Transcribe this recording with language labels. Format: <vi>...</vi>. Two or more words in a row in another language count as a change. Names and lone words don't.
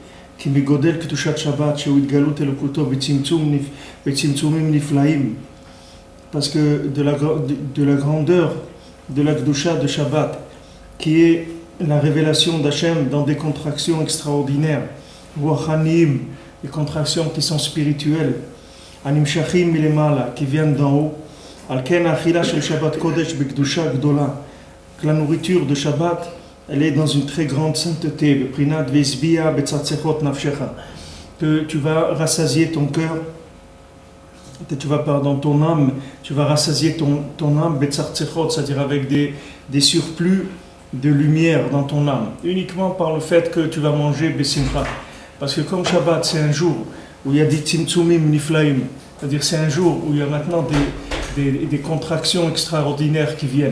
<fr>Parce que de la grandeur de la Kedusha de Shabbat, qui est la révélation d'Hachem dans des contractions extraordinaires, des contractions qui sont spirituelles,</fr> <he>הנמשכים מלמעלה,</he> <fr>qui viennent d'en haut.</fr> <he>על כן אכילה של שבת קודש בקדושה גדולה.</he> <fr>La nourriture de Shabbat, elle est dans une très grande sainteté.</fr> <he>בפרט והשביע בצחצחות נפשך.</he> <fr>Que tu vas rassasier ton cœur, ton âme, tu vas rassasier ton âme betzatzechot, c'est-à-dire avec des surplus de lumière dans ton âme. Uniquement par le fait que tu vas manger besimcha. Parce que comme Shabbat, c'est un jour où il y a des</fr> <he>צמצומים נפלאים,</he> <fr>c'est-à-dire c'est un jour où il y a maintenant des contractions extraordinaires qui viennent.</fr>